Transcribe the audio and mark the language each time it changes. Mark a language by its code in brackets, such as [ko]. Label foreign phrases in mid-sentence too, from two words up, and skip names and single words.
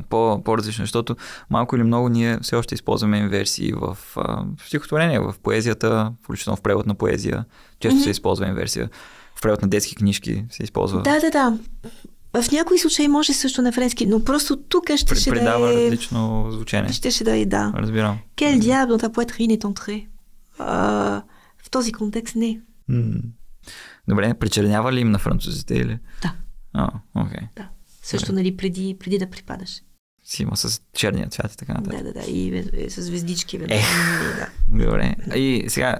[bg] По-различно, защото малко или много ние все още използваме инверсии в стихотворение, в поезията, включително в превод на поезия. Често се използва инверсия. В превод на детски книжки се използва. Да. В някои случаи може също на френски, но просто тук ще предава различно звучение. Ще да е, да. Разбирам. [fr] Quel diable dans ta poitrine est entré? [bg] В този контекст не. Добре, причернява ли им на французите или? Да. Окей. Да. Също, нали, преди да припадаш. Си има с черния цвят и така нататък. Да. И с звездички. Добре. И сега...